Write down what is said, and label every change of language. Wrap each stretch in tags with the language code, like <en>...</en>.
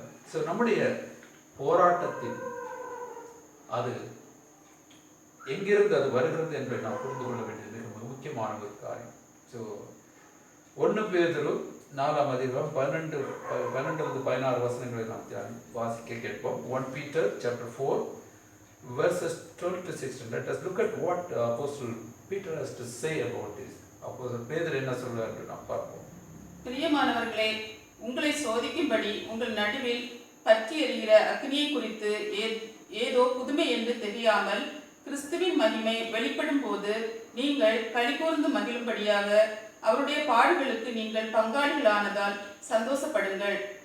<ta>So நம்முடைய போராட்டத்தின் அது எங்கிருந்து அது வருகிறது என்பதை நாம் புரிந்து கொள்ள வேண்டியது மிக முக்கியமான ஒரு காரியம். ஸோ 1 பேதுரு 4ஆம் அதிகாரம் 12-16 வசனங்களை நாம் வாசிக்க கேட்போம்.</ta> <en>1 Peter chapter 4 verses 12 to 16. Let us look at what Apostle Peter has to say about this.</en> <ta>Apostle பேதுரு என்ன சொல்றார் என்று நாம் பார்ப்போம். பிரியமானவர்களே, உங்களை சோதிக்கும்படி உங்கள் நடுவில் பற்றி எரிகிற அக்னியை குறித்து ஏதோ புதுமை என்று தெரியாமல் கிறிஸ்துவின் மகிமை வெளிப்படும் போது நீங்கள் களிகூர்ந்து மகிழும்படியாக அவருடைய பாடுகளுக்கு நீங்கள் பங்காளிகளானதால் சந்தோஷப்படுங்கள்.</ta>